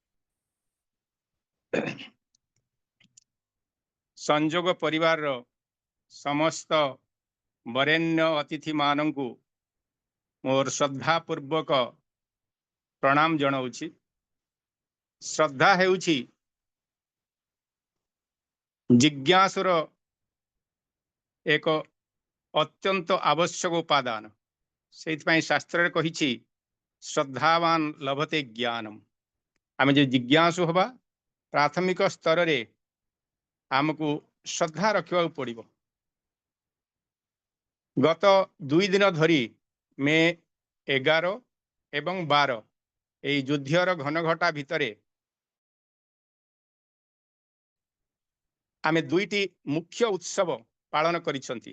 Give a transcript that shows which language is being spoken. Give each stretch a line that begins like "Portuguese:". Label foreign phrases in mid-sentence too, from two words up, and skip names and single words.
Odia: ସଂଯୋଗ ପରିବାର ର ସମସ୍ତ ବରେଣ୍ୟ ଅତିଥି ମାନଙ୍କୁ ମୋର ଶ୍ରଦ୍ଧା ପୂର୍ବକ ପ୍ରଣାମ ଜଣାଉଛି। ଶ୍ରଦ୍ଧା ହେଉଛି ଜିଜ୍ଞାସୁର ଏକ ଅତ୍ୟନ୍ତ ଆବଶ୍ୟକ ଉପାଦାନ। ସେ ଶାସ୍ତ୍ର କହିଛି
Sanskrit: श्रद्धावान लभते ज्ञानम।
Odia: ଆମେ ଯେ ଜିଜ୍ଞାସୁ ହେବା ପ୍ରାଥମିକ ସ୍ତର ରେ ଆମକୁ ଶ୍ରଦ୍ଧା ରଖିବା ପଡ଼େ। ଗତ 2 ଦିନ ଧରି ମେ 11 ଏବଂ 12 ଏହି ଯୁଦ୍ଧର ଘନଘଟା ଭିତର ଆମେ 2ଟି ମୁଖ୍ୟ ଉତ୍ସବ ପାଳନ କରିସନ୍ତି।